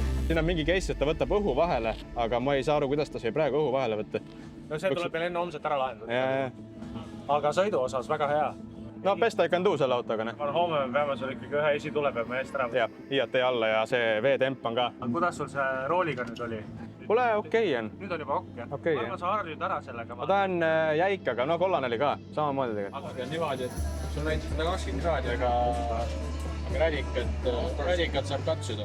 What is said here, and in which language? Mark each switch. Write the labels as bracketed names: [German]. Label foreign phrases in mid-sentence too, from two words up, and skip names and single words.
[Estonian] siin on mingi case, et ta võtab õhu vahele, aga ma ei saa aru, kuidas ta sai praegu õhu vahele võtta. No see tuleb meil enne homset ära lahendada. Aga sõidu osas väga hea. No [English] best I can do [Estonian] selle autoga. Homme me peame sul ikkagi ühe esitule peame eest ära. Ja, IAT alla ja see veetemp on ka. Kuidas sul see rooliga nüüd oli? Kuule, okei on. Nüüd on juba okei. Okei. Ma sa harjud ära sellega. Ma tahan jäik, aga no kollane oli ka. Samamoodi tegelikult. Aga niimoodi, et sul näitab 120 kraadi, aga radikat saab katsuda.